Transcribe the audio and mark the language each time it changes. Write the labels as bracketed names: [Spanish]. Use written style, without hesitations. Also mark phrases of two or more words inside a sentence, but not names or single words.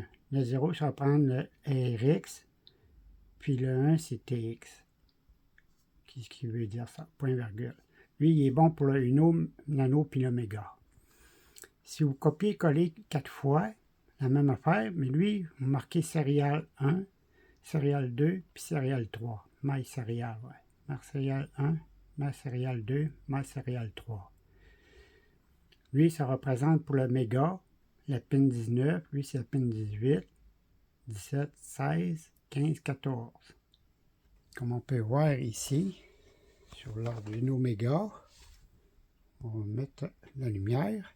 [French] Le 0, ça va prendre le RX, puis le 1, c'est TX. Qu'est-ce qui veut dire ça? Point virgule. Lui, il est bon pour le Uno, Nano, puis l'Oméga. Si vous copiez-collez 4 fois, la même affaire, mais lui, vous marquez Serial 1, Serial 2, puis Serial 3. My Serial, ouais. My Serial 1, My Serial 2, My Serial 3. Lui, ça représente pour le méga, la pin 19, lui c'est la pin 18, 17, 16, 15, 14. Comme on peut voir ici, sur l'Arduino Mega, on va mettre la lumière.